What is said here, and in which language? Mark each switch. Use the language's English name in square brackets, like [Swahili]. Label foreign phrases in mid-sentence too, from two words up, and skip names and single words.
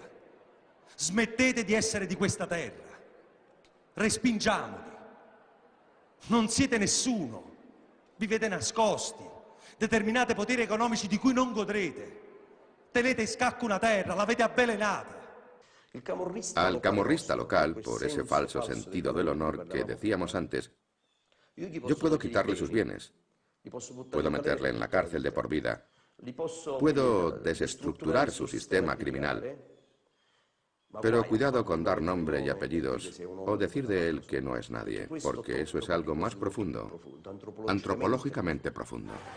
[Italian] Smettete di essere di questa terra. Respingiamoli. Non siete nessuno. Vivete nascosti. Determinate poteri economici di cui non godrete. Tenete in scacco una terra, l'avete avvelenata. [Spanish] Al camorrista local, por ese falso sentido del honor que decíamos antes, yo puedo quitarle sus bienes, puedo meterle en la cárcel de por vida, puedo desestructurar su sistema criminal, pero cuidado con dar nombre y apellidos o decir de él que no es nadie, porque eso es algo más profundo, antropológicamente profundo.